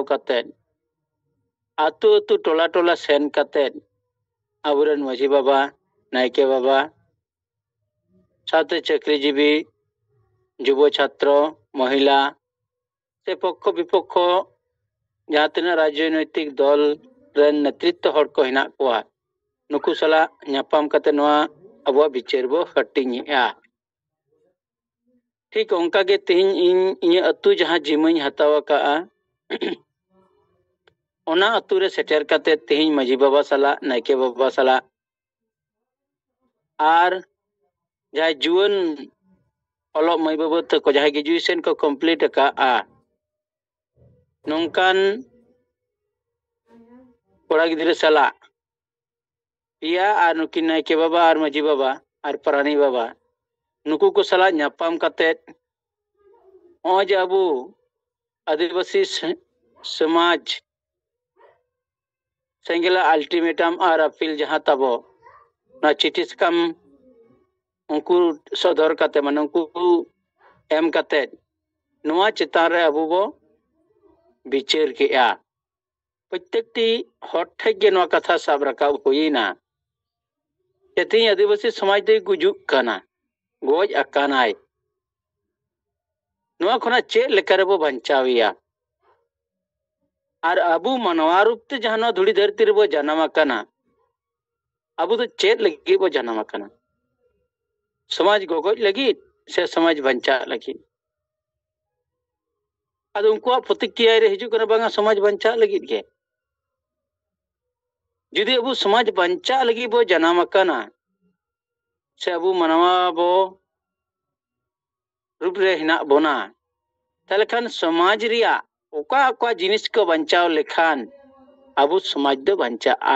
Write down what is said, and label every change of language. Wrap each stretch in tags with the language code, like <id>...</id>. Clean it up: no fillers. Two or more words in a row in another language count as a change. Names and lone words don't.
<sat>काते अतु अतु टोला टोला सेन काते अबुरन मजी बाबा नायके बाबा साथे चाकरीजीवी युव छात्र महिला से पक्ष विपक्ष जहाँ तीन राजनैतिक दल रेन नेतृत्व हड़ को हिना कोआ नुकु सला न्यापाम कते नवा अबो बिचार बो हटिंगेआ ठीक उनका गे तेहिं इन अतु जहाँ जिमाई हतावा का ओना अतु रे सेटर कते तेहिं मजी बाबा सला नायके बाबा सला और जहाँ जुअन अलो मई बाबू तक जहाँ ग्रेजुएशन को कंप्लीट का नौकान कोड़ा गिद्रे सला पिया और नुकिन नायके बाबा और मजी बाबा और प्राणी बाबा नुकु को सला न्यापाम कते आज अबू आदिवासी समाज सेंगला अल्टीमेटम और अपील जहाँ तबो ना चिठी कम उनको सदर करते मन उनको एम करते नुआ चितान रे अबू बो बिचार के प्रत्येकटी हर ठेके नुआ कथा साब रकाब हुईना तेती आदिवासी समाज दे गुजुक कना गोज अकानाय नुआ खना चे लेकर बो बंचाविया और अबू मनवा रूप ते जहां धुड़ी धरती रे बो जन्म कना अबू तो चे लगी बो जन्म कना समाज गोगोज लगी से समाज बंचा लगी अद उनको प्रतिक्रिया रे हिजु कना बांगा समाज बंचा लगी के जुदी अबू समाज बंचा लगी बो जन्म कना से अबू मनवा बो रूप रे हिना बोना तले खान समाज रिया ओका ओका जिनिस को बंचाव लेखान अबू समाज दो बंचा</sat>